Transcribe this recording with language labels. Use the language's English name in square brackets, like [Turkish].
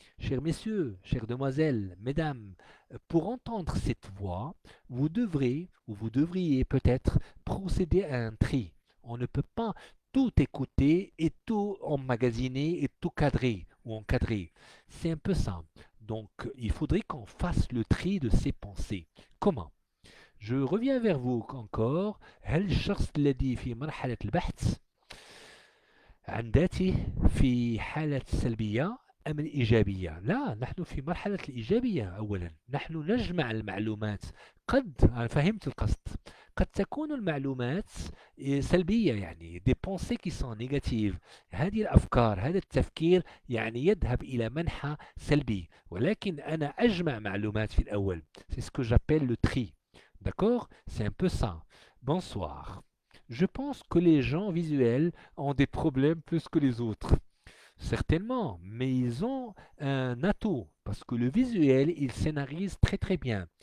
[French] Chers messieurs, chères demoiselles, mesdames, pour entendre cette voix, vous devrez ou vous devriez peut-être procéder à un tri. On ne peut pas tout écouter et tout emmagasiner et tout cadrer ou encadrer. C'est un peu ça. Donc, il faudrait qu'on fasse le tri de ces pensées. Comment? Je reviens vers vous encore. [Arabic] هل الشخص الذي في مرحلة البحث عن ذاته في حالة سلبية أم الإيجابية؟ لا، نحن في مرحلة الإيجابية أولا. نحن نجمع المعلومات. أنا فهمت القصد. قد تكون المعلومات سلبية، يعني [French] des pensées qui sont négatives. [Arabic] هذه الأفكار، هذا التفكير يعني يذهب إلى منحى سلبي، ولكن أنا أجمع معلومات في الأول. [French] C'est ce que j'appelle le tri. D'accord? C'est un peu ça. Bonsoir. Je pense que les gens visuels ont des problèmes plus que les autres. Certainement, mais ils ont un atout parce que le visuel, il scénarise très très bien.